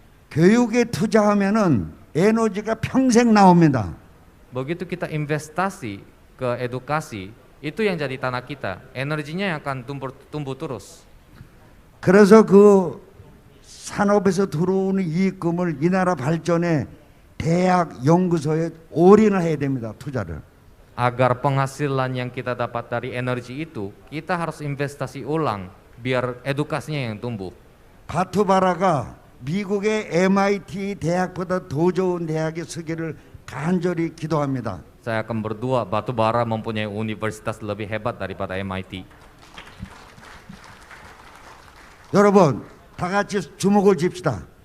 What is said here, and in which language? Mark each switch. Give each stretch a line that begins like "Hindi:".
Korean: 교육에 투자하면은 에너지가 평생 나옵니다.
Indonesian: Begitu kita investasi ke edukasi, itu yang jadi tanah kita. Energinya yang akan tumbuh terus.
Korean: 그래서 그 산업에서 들어오는 이익금을 이 나라 발전에 대학 연구소에 올인을 해야 됩니다. 투자를.
Indonesian: Agar penghasilan yang kita dapat dari energi itu, kita harus investasi ulang biar edukasinya yang tumbuh.
Korean: 바투바라가 미국의 MIT 대학보다 더 좋은 대학에 서기를 간절히 기도합니다.
Indonesian: Saya akan berdoa batu bara mempunyai universitas lebih hebat daripada MIT.
Korean: 여러분, 다 같이 주목을 줍시다.